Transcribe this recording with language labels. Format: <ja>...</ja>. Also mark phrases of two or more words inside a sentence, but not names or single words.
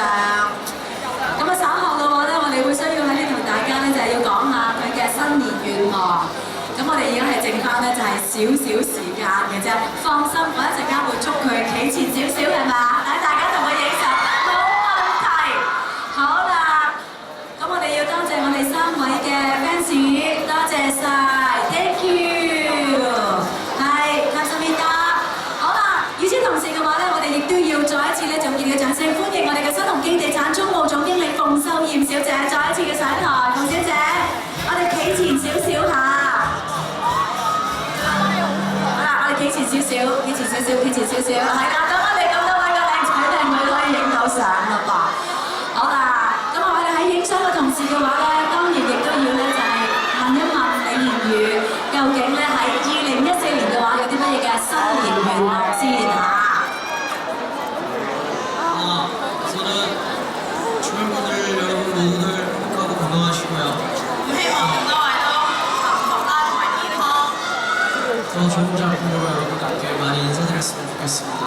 <yue>咁啊稍後嘅話咧，我哋會需要喺呢同大家咧就係要講下佢嘅新年願望。咁我哋而家係剩翻咧就係少少時間嘅啫，放心，我一陣間會捉佢企前少少係嘛，等大家同佢影相，冇問題。好啦，咁我哋要多謝我哋3位嘅 fans， 多謝晒 ，</yue> <en>thank you。</en> <yue>與此同時嘅話咧，我哋亦都要再一次咧，熱烈嘅掌聲歡迎我哋嘅新鴻基地產中務總經理馮秀艷小姐，再一次嘅上台，馮小姐，我哋企前少少下。好啦，我哋企前少少，企前少少，企前少少，係啦，咁我哋咁多位嘅靚仔靚女可以影到相啦噃。好啦，咁我哋喺影相嘅同時嘅話咧，當然亦都要咧就係問一問李元宇，究竟咧喺2014年嘅話有啲乜嘢嘅新年願望先嚇？</yue> <ko>우선은 주민분들 여러분 모두들 행복하고 건강하시고요.</ko> <yue>希望咁多位都幸福啦同埋健康。</yue> <ko>더 좋은 작품으로 여러분들께 많이 인사드렸으면 좋겠습니다.</ko>